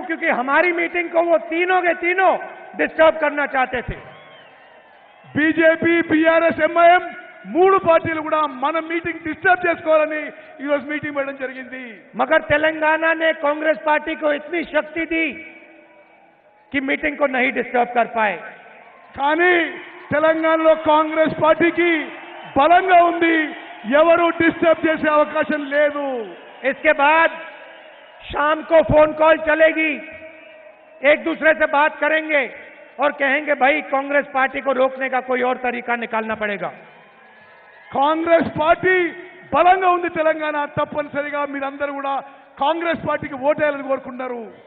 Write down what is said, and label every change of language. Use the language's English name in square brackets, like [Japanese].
[Hindi] क्योंकि हमारी मीटिंग को वो तीनों के तीनों डिस्टर्ब करना चाहते थे। [Telugu] బీజేపీ, బీఆర్ఎస్, ఎంఐఎం మూడు పార్టీలు కూడా మన మీటింగ్ డిస్టర్బ్ చేసుకోవాలని ఈ రోజు మీటింగ్ పెట్టడం జరిగింది। [Hindi] मगर तेलंगाना ने कांग्रेस पार्टी को इतनी शक्ति दी कि मीटिंग को नहीं डिस्टर्ब कर पाए। [Telugu] కానీ తెలంగాణలో కాంగ్రెస్ పార్టీకి బలంగా ఉంది, ఎవరు డిస్టర్బ్ చేసే అవకాశం లేదు। [Hindi] इसके बाद शाम को फोन कॉल चलेगी, एक दूसरे से बात करेंगे और कहेंगे भाई कांग्रेस पार्टी को रोकने का कोई और तरीका निकालना पड़ेगा। [Telugu] కాంగ్రెస్ పార్టీ బలంగా ఉంది తెలంగాణ, తప్పనిసరిగా మీరందరూ కూడా కాంగ్రెస్ పార్టీకి ఓటేయాలని కోరుకుంటున్నారు.